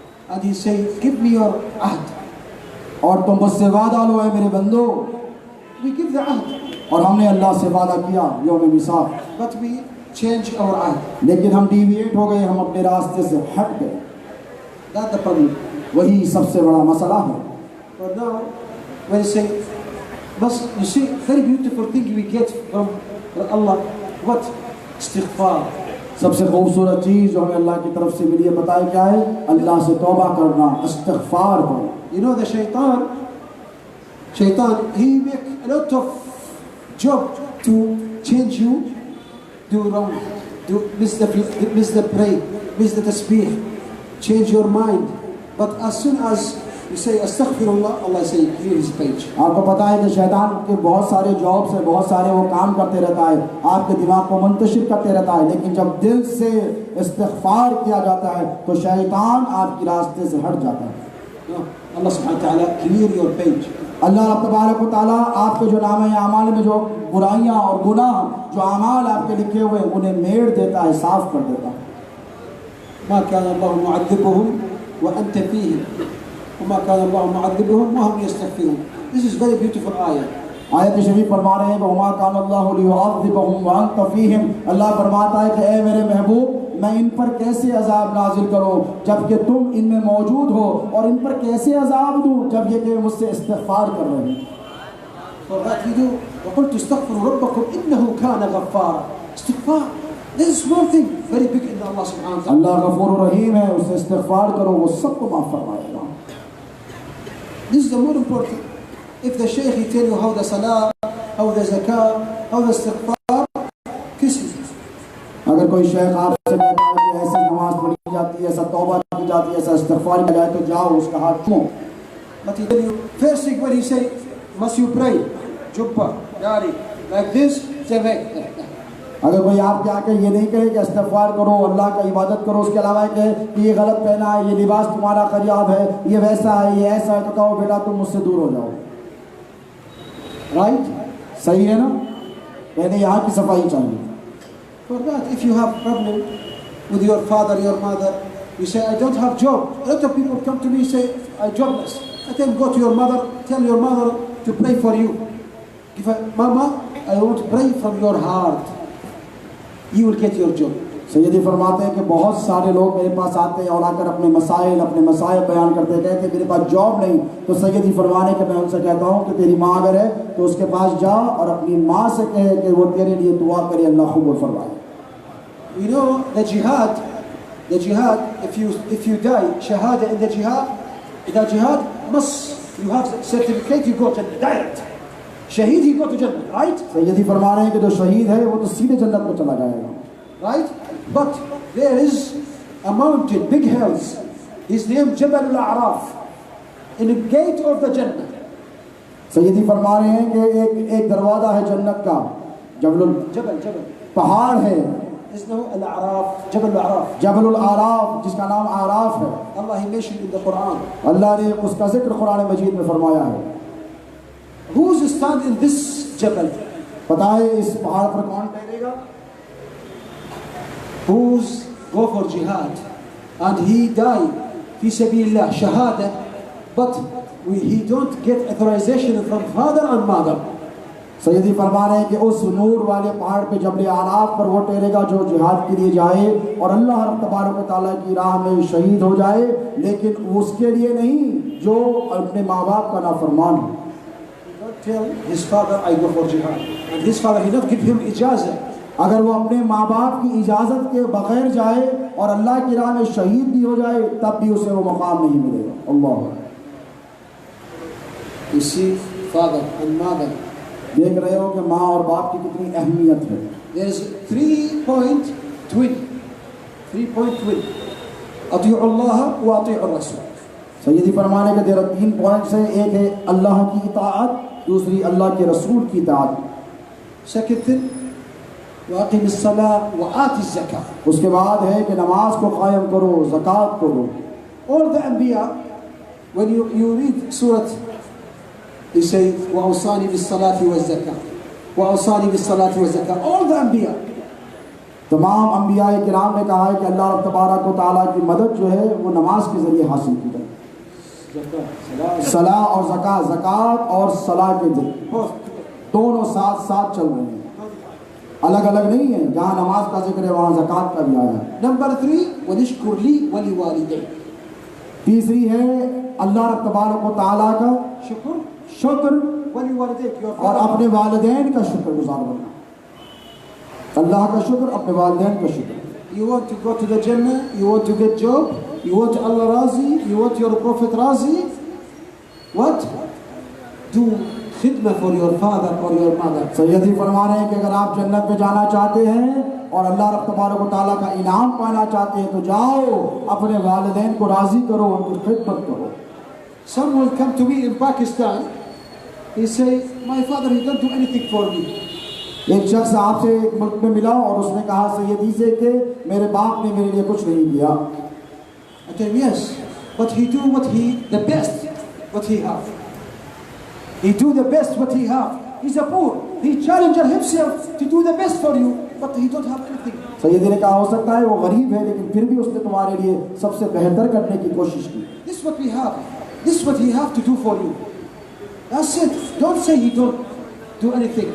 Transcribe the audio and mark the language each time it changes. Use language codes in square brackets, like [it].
[en] And He say, give me your ahd. [hi] और तुम मुझसे वादा लो है मेरे बंदो। [en] We give the ahd, [hi] और हमने अल्लाह से वादा किया यौम मिसाक, [en] but we change our ahd. [hi] लेकिन हम डिविएट हो गए, हम अपने रास्ते से हट गए। [en] That's the problem. [hi] वही सबसे बड़ा मसला है। [en] But now, when you say, but you see, very beautiful thing we get from Allah. What? Istighfar. [hi] सबसे खूबसूरत चीज़ जो हमें अल्लाह की तरफ से मिली है बताए क्या है? अल्लाह से तौबा करना, इस्तिग़फ़ार करो। [en] You know the shaitan, he make a lot of job to change you, do wrong, do miss the pray, miss the tasbih, change your mind. But as soon as you say astaghfirullah, Allah say clear his page. [hi] आपको पता है कि शैतान के बहुत सारे job से बहुत सारे वो काम करते रहता है, आपके दिमाग को मुंतशिर करते रहता है, लेकिन जब दिल से इस्तिग़फ़ार किया जाता है तो शैतान आपके रास्ते से हट जाता है। [en] No, Allah subhanahu wa ta'ala clear your page. [hi] अल्लाह रब तबारक व तआला आपके जो नाम है अमाल में जो बुराइयां और गुनाह जो अमाल आपके लिखे हुए हैं उन्हें मेड़ देता है, साफ कर देता है। [ar] ما كان الله معذبهم وأنت فيهم وما كان الله معذبهم وهم يستغفرون. [en] This is very beautiful ayah. [hi] आयत शरीफ फरमा रहे हैं कि [ar] वमा कान अल्लाहु लियुअज़्ज़िबहुम व अंत फ़ीहिम। [hi] अल्लाह फरमाता है कि ए मेरे महबूब मैं इन पर कैसे अजाब नाजिल करूं जबकि तुम इनमें मौजूद हो, और इन पर कैसे अजाब दूं जब ये कि मुझसे इस्तिग़फ़ार कर रहे हैं। [en] For that we do. [ar] وقلت استغفروا ربكم إنه كان غفارا. [en] Istighfar. This is one thing very big in Allah subhanahu wa ta'ala. [hi] अल्लाह गफूर रहीम है, उससे इस्तिग़फ़ार करो वो सबको माफ़ फरमाएगा। [en] This is the more important. If the Shaykh he tell you how the salah, how the zakah, how the istighfar, kiss him. [hi] अगर कोई शेख आपसे कहता है कि ऐसी नमाज पढ़ी जाती है, ऐसा तौबा की जाती है, ऐसा इस्तिग़फ़ार किया जाए तो जाओ उसका हाथ चूमो। [en] But he tell you first thing when he say must you pray, jubba, dari, like this, say [hi] अगर कोई आपके आके ये नहीं कहे कि इस्तिग़फ़ार करो, अल्लाह का इबादत करो, उसके अलावा कहे कि ये गलत पहना है, ये लिबास तुम्हारा ख़राब है, ये वैसा है, ये ऐसा है, तो कहो बेटा तुम मुझसे दूर हो जाओ। राइट? सही है ना? पहले यहाँ की सफाई चाहिए। [en] For that, if you have problem with your father, your mother, you say I don't have job. A lot of people come to me and say I'm jobless. I tell them go to your mother, tell your mother to pray for you. If Mama, I want to pray from your heart. You will get your job. [hi] सैयदी फरमाते हैं कि बहुत सारे लोग मेरे पास आते हैं और आकर अपने मसाइल बयान करते हैं, कहते हैं मेरे पास जॉब नहीं, तो सैयदी फरमाने के मैं उनसे कहता हूँ कि तेरी माँ अगर है तो उसके पास जा और अपनी माँ से कहे कि वो तेरे लिए दुआ करे, अल्लाह कबूल फरमाए। [en] You know the jihad, if you die, shahada in the jihad, إذا jihad must you have certificate, you go to direct. Shaheed, he go to Jannah, right? [hi] सैयदी फरमा रहे हैं कि जो शहीद है वो तो सीधे जन्नत में चला जाएगा, [en] right? But there is a mountain, big hills. His name Jabal al-A'raf, in the gate of the Jannah. [hi] सैयदी फरमा रहे हैं कि एक दरवाजा है जन्नत का, जबल पहाड़ है, इसमें al-A'raf, Jabal al-A'raf, जबल आराफ, जिसका नाम आराफ है। [en] Allah he mentioned in the Quran. [hi] अल्लाह ने उसका जिक्र कुरान मजीद में फरमाया है। [en] Who's stand in this Jabal? [hi] पता है इस पहाड़ पर कौन ठहरेगा? [en] Who's go for jihad and he die fi sabilillah shahada, but he don't get authorization from father and mother. [hi] सैयदी फरमा रहे हैं कि उस नूर वाले पहाड़ पे जबल आराफ पर वो ठहरेगा जो जिहाद के लिए जाए और अल्लाह तबारक व तआला की राह में शहीद हो जाए, लेकिन उसके लिए नहीं जो अपने माँ बाप का नाफरमान हो। [en] Tell his father I go for jihad, and his father he not give him ijazah. [hi] अगर वो अपने माँ बाप की इजाज़त के बगैर जाए और अल्लाह की राह में शहीद भी हो जाए तब भी उसे वो मकाम नहीं मिलेगा। अल्लाह, [en] you see father and mother, [hi] देख रहे हो कि माँ और बाप की कितनी अहमियत है। [en] there is 3-point twin, 3-point twin, [ar] अतीउ अल्लाह व अतीउ रसूल। [hi] सैयदी फरमाने के तेरा 3 पॉइंट्स हैं, एक है अल्लाह की इताअत, दूसरी अल्लाह के रसूल की इताअत। [en] second thing [ar] वाक़िम अस्सलाह व आति ज़कात, [hi] उसके बाद है कि नमाज को कायम करो, ज़कात करो। [en] all the anbiya, when you read surah, he say [ar] wa awsani bis salati waz zakat, [en] wa awsani bis salati waz zakat, all the anbiya, [hi] तमाम अम्बिया किराम ने कहा है कि अल्लाह तबारक व तआला की मदद जो है वो नमाज के ज़रिए हासिल की जाए। सलाह और ज़कात, ज़कात और सलाह के दोनों साथ साथ चल रहे हैं, अलग अलग नहीं है। जहाँ नमाज का जिक्र है वहाँ ज़कात का भी आया है। नंबर 3 [ar] वलिश्कुर ली वली वालिदैन, [hi] तीसरी है अल्लाह तबारक व तआला का शुक्र [ar] वली वालिदैन, [hi] और अपने वालिदैन का शुक्रगुजार बनना। अल्लाह का शुक्र, अपने वालिदैन का शुक्र। [en] You want to go to the Jannah, you want to get job, you want Allah razi, you want your Prophet razi, what? Do khidmah for your father or your mother. [hi] सैयदी फरमा रहे हैं कि अगर आप जन्नत में जाना चाहते हैं और अल्लाह तबारक व तआला का इनाम पाना चाहते हैं तो जाओ अपने वालिदैन को राज़ी करो, उनकी खिदमत करो। [en] Some will come to me in Pakistan, he say, my father he don't do anything for me. [hi] एक शख्स आपसे एक मुल्क में मिला और उसने कहा सैयदी से कि मेरे बाप ने मेरे लिए कुछ नहीं किया। [en] I tell him yes, but he do what he the best what he have. He do the best what he have. He's a poor. He challenged himself to do the best for you, but he don't have anything. [hi] सैयदी ने कहा हो सकता है वो गरीब है लेकिन फिर भी उसने तुम्हारे लिए सबसे बेहतर करने की कोशिश की। [en] This is what we have. This is what he have to do for you. That's it. Don't say he don't do anything.